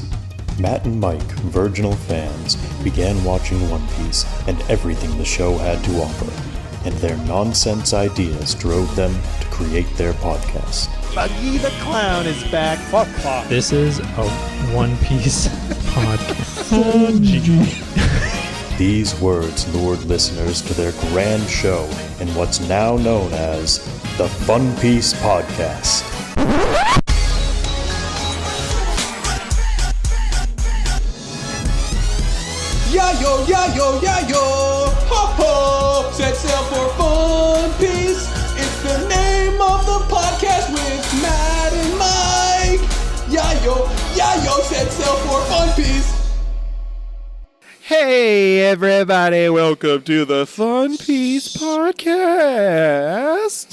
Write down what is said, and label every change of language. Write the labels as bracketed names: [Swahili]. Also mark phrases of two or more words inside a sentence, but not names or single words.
[English] Matt and Mike, virginal fans, began watching One Piece and everything the show had to offer, and their nonsense ideas drove them to create their podcast. Buggy the Clown is back. Fuck. This is a One Piece podcast. These words lured listeners to their grand show in what's now known as the Funpiecepodcast. Yayo, yayo, yayo, ho ho, set sail for Fun Piece. It's the name of the podcast with Matt and Mike. Yayo, yayo, set sail for Fun Piece. Hey everybody, welcome to the Fun Piece Podcast.